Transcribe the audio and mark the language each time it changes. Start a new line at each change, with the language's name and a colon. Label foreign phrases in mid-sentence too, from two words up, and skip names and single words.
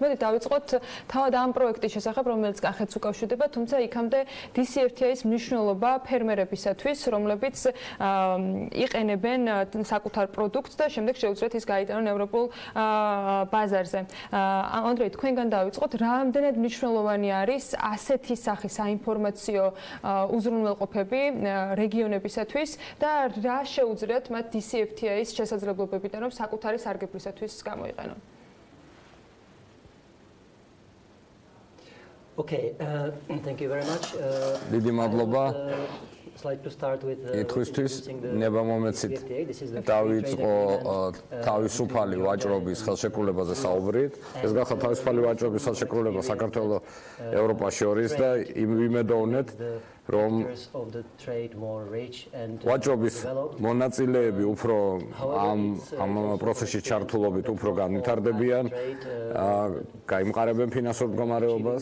Georgian: მე დავიწყოთ თავად ამ პროექტის შესახებ, რომელიც კახეთს უკავშირდება, თუმცა იქამდე DCFTA-ის მნიშვნელობა ფერმერებისათვის, რომლებიც იყენებენ საკუთარ პროდუქტს და შემდეგ შეუძლიათ ის გაიტანონ ევროპულ ბაზარზე. ანდრეი, თქვენგან დავიწყოთ, რამდენად მნიშვნელოვანი არის ასეთი სახის საინფორმაციო უზრუნველყოფები რეგიონებისათვის და რა შეუძლიათ მათ DCFTA-ის შესაძლებლობებიდან, რომ საკუთარი სარგებლისათვის გამოიყენონ?
English: Okay, thank you very much.
Georgian: დიდი მადლობა. ითხვისთვის ნება მომეცით დავიწყო თავისუფალი ვაჭრობის ხელშეკრულებაზე საუბრით. ეს გახდა თავისუფალი ვაჭრობის ხელშეკრულება საქართველოს ევროპაში შორის და იმედოვნეთ, რომ ვაჭრობის მონაწილეები უფრო ამ პროცესში ჩართულობით უფრო განვითარდებიან, გაიმყარებენ ფინანსურ მდგომარეობას.